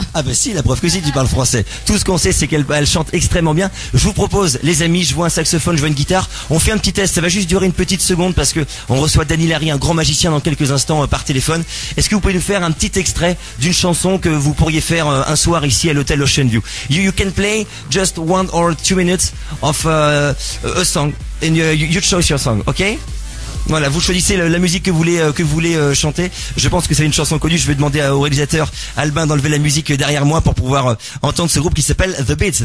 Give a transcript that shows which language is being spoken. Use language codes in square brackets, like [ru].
[fr] Ah bah si, la preuve que si, tu parles français. Tout ce qu'on sait, c'est qu'elle chante extrêmement bien. Je vous propose, les amis, je vois un saxophone, je vois une guitare. On fait un petit test. Ça va juste durer une petite seconde parce que on reçoit Danny Larry, un grand magicien, dans quelques instants par téléphone. Est-ce que vous pouvez nous faire un petit extrait d'une chanson que vous pourriez faire un soir ici à l'hôtel Ocean View? [en] You can play just 1 or 2 minutes of a song and you choose your song, ok? [fr] Voilà, vous choisissez la musique que vous voulez chanter. Je pense que c'est une chanson connue. Je vais demander au réalisateur Albin d'enlever la musique derrière moi pour pouvoir entendre ce groupe qui s'appelle The Beats.